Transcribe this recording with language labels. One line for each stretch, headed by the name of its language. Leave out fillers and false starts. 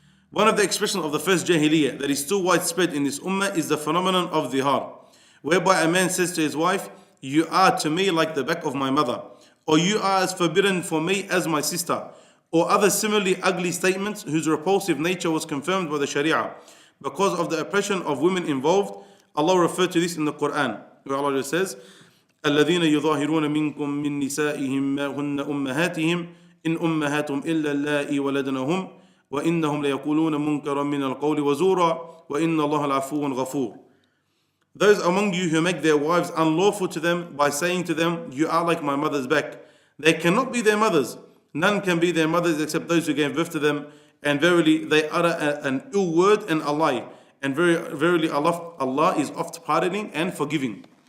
English: One of the expressions of the first Jahiliyyah that is still widespread in this ummah is the phenomenon of dhihar, whereby a man says to his wife, you are to me like the back of my mother, or you are as forbidden for me as my sister, or other similarly ugly statements whose repulsive nature was confirmed by the Sharia. Because of the oppression of women involved, Allah referred to this in the Quran, where Allah says,
Arabic: الذين يظاهرون منكم من نسائهم ما هن أمهاتهم إن أمهاتهم إلا اللائي ولدنهم وإنهم ليقولون منكرا من القول وزورا وإن الله العفو غفور.
English: Those among you who make their wives unlawful to them by saying to them, you are like my mother's back. They cannot be their mothers. None can be their mothers except those who gave birth to them. And verily they utter an ill word and a lie. And verily Allah is oft pardoning and forgiving.